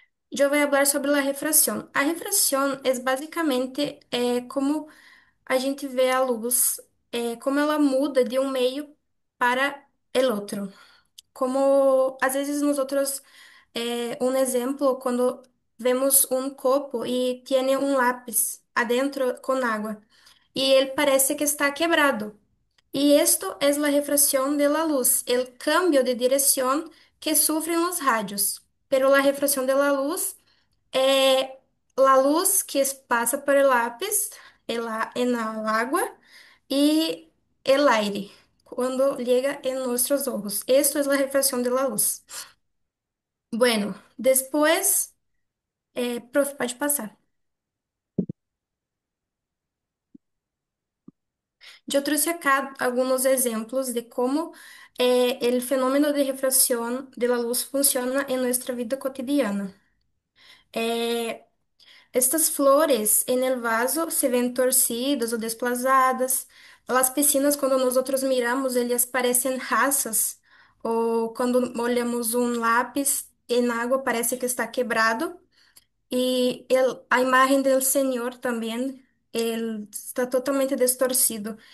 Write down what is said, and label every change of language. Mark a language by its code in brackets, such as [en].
[pt] Eu vou falar sobre a refração. A refração é basicamente como a gente vê a luz, como ela muda de um meio para o outro. Como às vezes nós outros, um exemplo, quando vemos um copo e tem um lápis adentro com água e ele parece que está quebrado. [es] Y esto es la refracción de la luz, el cambio de dirección que sufren los rayos. Pero la refracción de la luz es la luz que pasa por el lápiz en el agua y el aire cuando llega en nuestros ojos. Esto es la refracción de la luz. Bueno, después, profe, pode pasar. [pt] Eu trouxe acá alguns exemplos de como o fenômeno de refração de la luz funciona em nossa vida cotidiana. [es] Eh, Estas flores en el vaso se ven torcidas ou desplazadas. [pt] As piscinas, quando nós outros miramos, elas parecem raças. Ou quando olhamos um lápis em água, parece que está quebrado. E a imagem do Senhor também, ele está totalmente distorcido.